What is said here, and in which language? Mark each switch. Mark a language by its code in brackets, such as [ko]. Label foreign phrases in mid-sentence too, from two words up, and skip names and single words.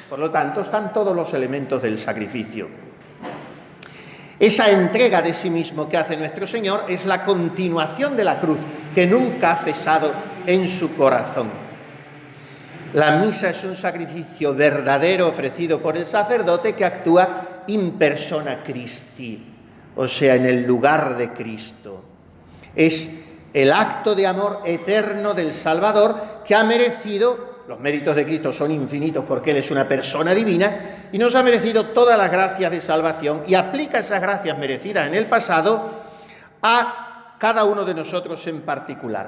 [es] Por lo tanto, están todos los elementos del sacrificio. Esa entrega de sí mismo que hace nuestro Señor es la continuación de la cruz, que nunca ha cesado en su corazón. La misa es un sacrificio verdadero ofrecido por el sacerdote que actúa [la] in persona Christi, [es] o sea, en el lugar de Cristo. Es el acto de amor eterno del Salvador que ha merecido. Los méritos de Cristo son infinitos porque Él es una persona divina y nos ha merecido todas las gracias de salvación y aplica esas gracias merecidas en el pasado a cada uno de nosotros en particular.